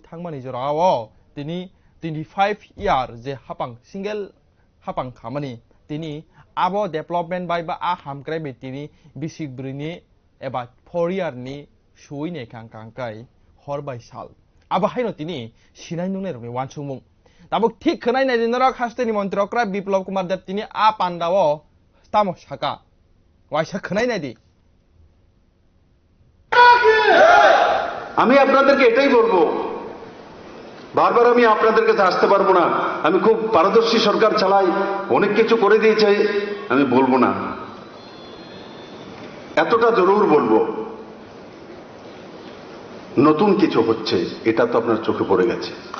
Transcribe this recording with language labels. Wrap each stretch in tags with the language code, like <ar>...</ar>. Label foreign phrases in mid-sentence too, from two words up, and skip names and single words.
<trp>thangmani jorawo tini 25 year je hapang single hapang khamani tini abo development bai ba a hamkrai be tini bisik brini eba 4 year ni sui ne kangkai hor bai sal abo haino tini sinai nungne rokni wansumung tabo thik khnai nai dinarok hasteni montrokra biplab kumar deb tini a pandao tamo saka waisa khnai nai di</trp> <bn>আমি আপনাদেরকে এটাই বলবো বারবার আমি আপনাদের কাছে আসতে পারবো না আমি খুব পারদর্শী সরকার চালাই অনেক কিছু করে দিয়েছে আমি বলবো না এতটা জরুর বলবো নতুন কিছু হচ্ছে এটা তো আপনার চোখে পড়ে গেছে</bn>